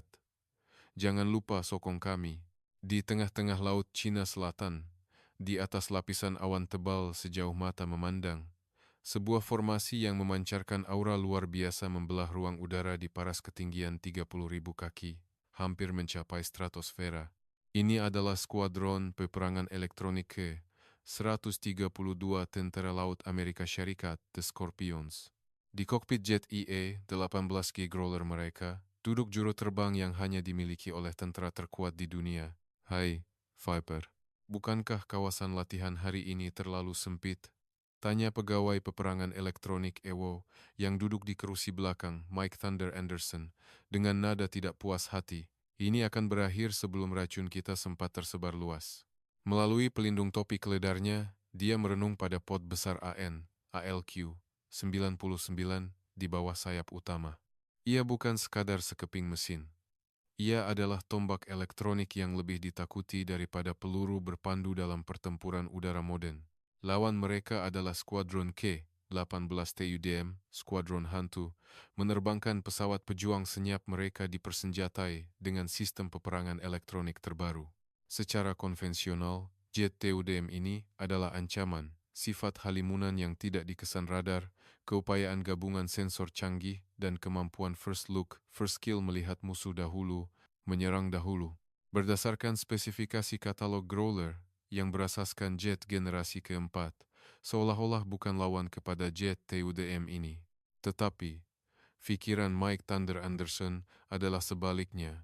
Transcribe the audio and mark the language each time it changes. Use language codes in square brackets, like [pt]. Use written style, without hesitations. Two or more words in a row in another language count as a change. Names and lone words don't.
[ms] Jangan lupa sokong kami. Di tengah-tengah Laut Cina Selatan, di atas lapisan awan tebal sejauh mata memandang, sebuah formasi yang memancarkan aura luar biasa membelah ruang udara di paras ketinggian 30.000 kaki, hampir mencapai stratosfera. Ini adalah skuadron peperangan elektronik ke-132 Tentara Laut Amerika Syarikat, The Scorpions. Di kokpit jet EA-18G Growler mereka, duduk juru terbang yang hanya dimiliki oleh tentara terkuat di dunia. Hai, Viper. Bukankah kawasan latihan hari ini terlalu sempit? Tanya pegawai peperangan elektronik EWO yang duduk di kerusi belakang, Mike Thunder Anderson, dengan nada tidak puas hati. Ini akan berakhir sebelum racun kita sempat tersebar luas. Melalui pelindung topi keledarnya, dia merenung pada pot besar AN-ALQ-99 di bawah sayap utama. Ia bukan sekadar sekeping mesin. Ia adalah tombak elektronik yang lebih ditakuti daripada peluru berpandu dalam pertempuran udara modern. Lawan mereka adalah Skuadron K-18 TUDM, Skuadron Hantu, menerbangkan pesawat pejuang senyap mereka dipersenjatai dengan sistem peperangan elektronik terbaru. Secara konvensional, jet TUDM ini adalah ancaman, sifat halimunan yang tidak dikesan radar, keupayaan gabungan sensor canggih, dan kemampuan [en] first look, first kill [ms] melihat musuh dahulu, menyerang dahulu. Berdasarkan spesifikasi katalog Growler yang berasaskan jet generasi keempat, seolah-olah bukan lawan kepada jet TUDM ini. Tetapi, pikiran Mike Thunder Anderson adalah sebaliknya.